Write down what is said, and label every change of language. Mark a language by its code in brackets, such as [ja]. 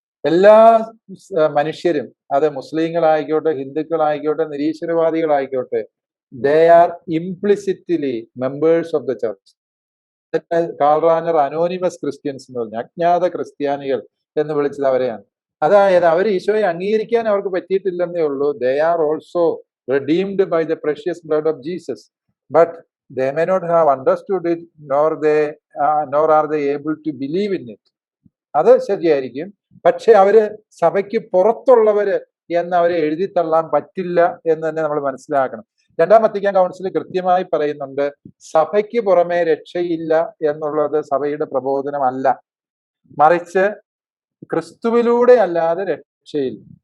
[ml] എല്ലാ മനുഷ്യരും, അത് മുസ്ലിങ്ങളായിക്കോട്ടെ, ഹിന്ദുക്കളായിക്കോട്ടെ, നിരീശ്വരവാദികളായിക്കോട്ടെ, [en] They are implicitly members of the church. [ml] Call റാനർ anonymous Christians എന്ന് പറഞ്ഞു, അജ്ഞാത ക്രിസ്ത്യാനികൾ എന്ന് വിളിച്ചത് അവരെയാണ്. അതായത് അവർ ഈശോയെ അംഗീകരിക്കാൻ അവർക്ക് പറ്റിയിട്ടില്ലെന്നേ ഉള്ളൂ. [en] They are also redeemed by the precious blood of Jesus, but they may not have understood it, nor are they able to believe in it. [ml] അത് ശരിയായിരിക്കും. പക്ഷെ അവര് സഭയ്ക്ക് പുറത്തുള്ളവര് എന്ന് അവരെ എഴുതിത്തള്ളാൻ പറ്റില്ല എന്ന് തന്നെ നമ്മൾ മനസ്സിലാക്കണം. രണ്ടാം വത്തിക്കാൻ കൗൺസിൽ കൃത്യമായി പറയുന്നുണ്ട്, സഭയ്ക്ക് പുറമെ രക്ഷയില്ല എന്നുള്ളത് സഭയുടെ പ്രബോധനമല്ല, മറിച്ച് ക്രിസ്തുവിലൂടെ അല്ലാതെ രക്ഷയില്ല.